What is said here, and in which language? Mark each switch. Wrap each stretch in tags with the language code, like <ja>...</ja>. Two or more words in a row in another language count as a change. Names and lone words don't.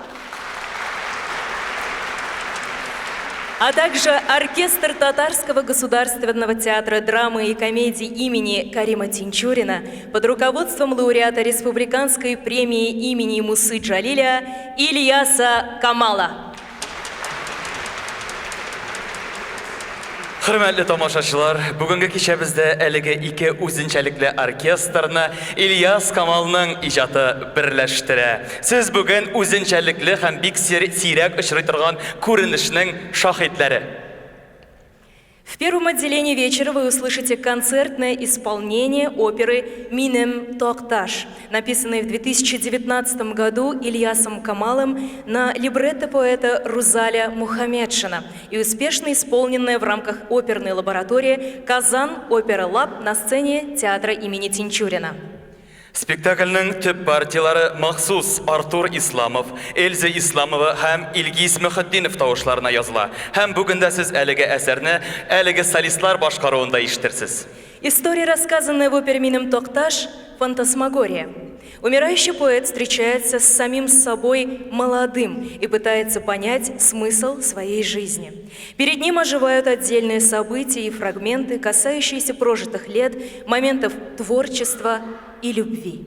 <ru>а также оркестр Татарского государственного театра драмы и комедии имени Карима Тинчурина под руководством лауреата республиканской премии имени Мусы Джалиля Ильяса Камала.</ru> <tt>Хөрмәтле тамашачылар, бүгенге кичәбездә әлеге ике үзенчәлекле оркестрны Ильяс Камалның иҗаты берләштерә. Сез бүген үзенчәлекле һәм бик сирәк очрый торган күренешнең шаһитләре.</tt> <ru>В первом отделении вечера вы услышите концертное исполнение оперы «Минем Токташ», написанной в 2019 году Ильясом Камалом на либретто поэта Рузаля Мухаммедшина и успешно исполненное в рамках оперной лаборатории «Казан Опера Лаб» на сцене театра имени Тинчурина.</ru> <tt>Спектакльнең төп партиялары махсус Артур Исламов, Эльза Исламова һәм Илгиз Мөхәддинов тавышларына языла. Һәм бүген дә сез әлеге әсәрне әлеге солистлар башкаруында ишетерсез.</tt> <ru>История, рассказанная в опере «Минем Токташ», фантасмагория. Умирающий поэт встречается с самим собой молодым и пытается понять смысл своей жизни. Перед ним оживают отдельные события и фрагменты, касающиеся прожитых лет, моментов творчества и любви.</ru>